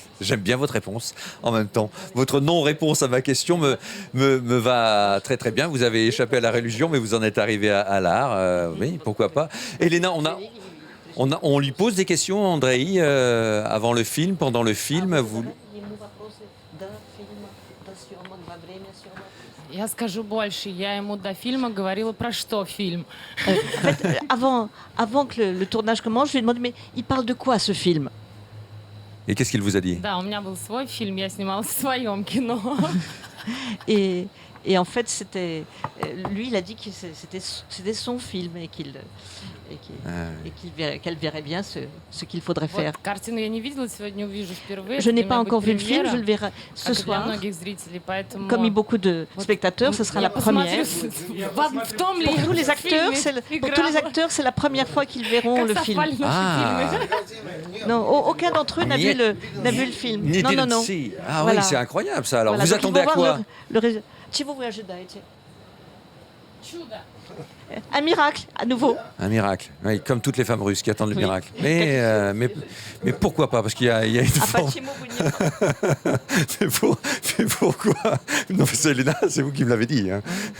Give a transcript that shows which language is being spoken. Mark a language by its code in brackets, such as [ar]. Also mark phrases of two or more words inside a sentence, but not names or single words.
[fr] J'aime bien votre réponse en même temps. Votre non-réponse à ma question me va très très bien. Vous avez échappé à la religion, mais vous en êtes arrivé à l'art. Oui, pourquoi pas. Elena, on lui pose des questions, Andrei, avant le film, pendant le film. [ru] Я скажу больше. Я ему до фильма говорила, про что фильм. [fr] En fait, avant que le tournage commence, je lui ai demandé, mais il parle de quoi ce film? Et qu'est-ce qu'il vous a dit? [ru] Да, у меня был свой фильм, я снималась в своем кино. [fr] Et en fait, lui, il a dit que c'était son film et qu'elle verrait bien ce qu'il faudrait faire. Je n'ai pas encore vu le film, je le verrai ce soir. Comme beaucoup de spectateurs, ce sera la première. Pour tous les acteurs, c'est la première fois qu'ils verront le film. Non, aucun d'entre eux n'a vu le film. Non. Ah oui, c'est incroyable ça. Alors, vous attendez à quoi? [ru] Чего вы ожидаете? [fr] Un miracle, à nouveau. Un miracle, oui, comme toutes les femmes russes qui attendent le miracle. Mais pourquoi pas? Parce qu'il y a une forme... mais pourquoi? Non, c'est Elena, c'est vous qui me l'avez dit. Hein.